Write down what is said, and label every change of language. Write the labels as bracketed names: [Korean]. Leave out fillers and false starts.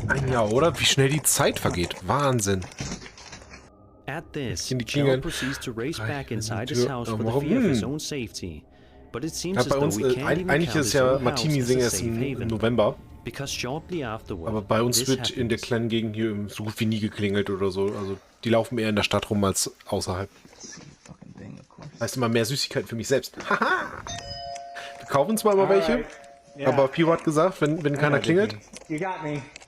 [German] Ja, oder? Wie schnell die Zeit vergeht. Wahnsinn. [English] At this, Shell proceeds to race back inside his house for the fear of his own safety. But it seems as though we can't even count his own house as a safe haven. November. Because shortly afterward, [German] aber bei uns wird in der kleinen Gegend hier so gut wie nie geklingelt oder so. Also die laufen eher in der Stadt rum als außerhalb. Heißt immer mehr Süßigkeiten für mich selbst. Haha! Wir kaufen zwar immer welche, [English] Alright. Yeah. [German] aber Pio hat gesagt, wenn keiner klingelt, [English] You got me.